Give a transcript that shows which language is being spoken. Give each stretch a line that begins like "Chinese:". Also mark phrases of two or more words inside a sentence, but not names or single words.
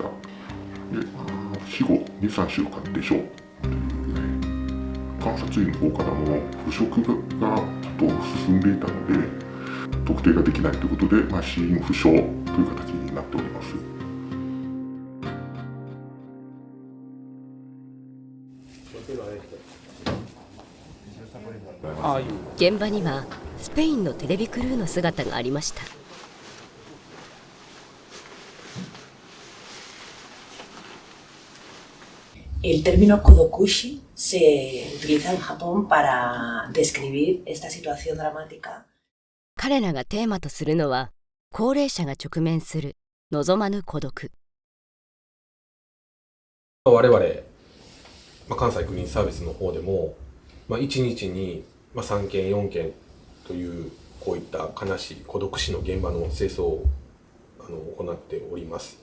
Japanese: で、死後2、3週間でしょうということで、監察医の方からも腐食がちょっと進んでいたので、特定ができないということで、死因不詳という形になっております。現場にはスペインのテレビクルーの姿がありました。
Spanish: El término kodokushi se utiliza en Japón para describir esta situación dramática.
Japanese: 彼らがテーマとするのは、高齢者が直面する望まぬ孤独。我々、関西クリーンサービスの方でも、1日に3件4件というこういった悲しい孤独死の現場の清掃を行っております。